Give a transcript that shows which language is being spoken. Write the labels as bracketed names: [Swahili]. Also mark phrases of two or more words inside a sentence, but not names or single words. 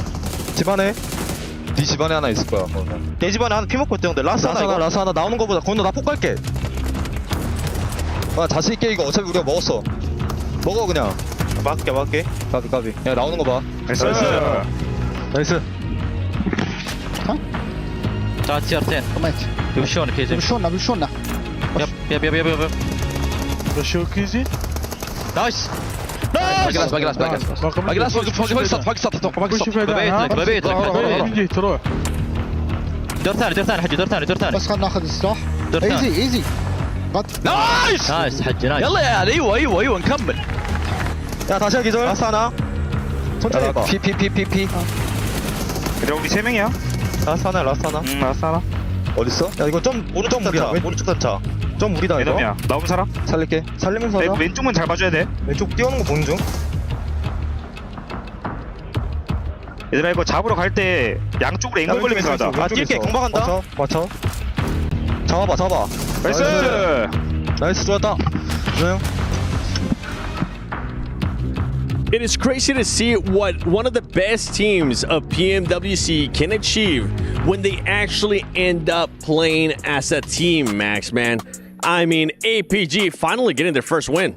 [Korean] 집안에 네 집안에 하나 있을 거야. 내 집안에 하나 피 먹고 있대 형들. 라스 하나 나오는 거보다 건아 나 폭 갈게. 아 자신있게 이거 어차피 우리가 먹었어. 먹어 그냥. 막게. 까비. 야 나오는 거 봐. 나이스. 자, TR10. [Polish] Wyszony, kiedy? Wyszona. Jep. Proszę o easy. Nice! [Arabic] باقي دور ثاني حجي دور ثاني بس خلنا ناخذ السلاح. ايزي نايس حجي نايس يلا يا ايوه نكمل. [Korean] 야 다시 기절. 라스 하나. 천천히 해봐. 피. 그래 우리 3명이야. 라스 하나. 어딨어? 야 이거 좀 오른쪽 무리다. 오른쪽 단차. 좀 무리다 이거. 애덤이야. 나오는 사람? 살릴게. 살리면서 하자. 왼쪽만 잘 봐줘야 돼. 왼쪽 뛰어오는 거 보는 중. 얘들아 이거 잡으러 갈 때 양쪽으로 앵글 걸리면서 하자. 아 뛸게. 공박한다. 맞춰. 잡아. 나이스 좋았다. 네. [English] It is crazy to see what one of the best teams of PMWC can achieve when they actually end up playing as a team, Max, man. I mean, APG finally getting their first win.